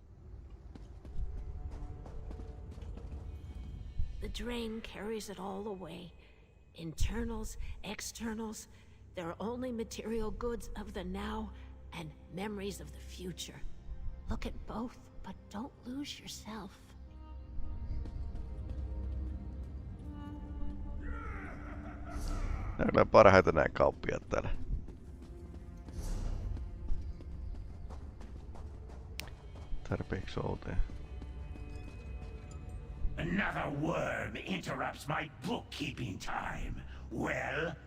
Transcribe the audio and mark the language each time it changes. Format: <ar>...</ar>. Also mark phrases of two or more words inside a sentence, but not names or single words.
<en>The drain carries it all away. Internals, externals, there are only material goods of the now and memories of the future. Look at both, but don't lose yourself.</en> <fi>Nää on kyllä parhaita nää kauppiaat täällä. Tarpeeksi outoja.</fi> <en>Another worm interrupts my bookkeeping time. Well...</en>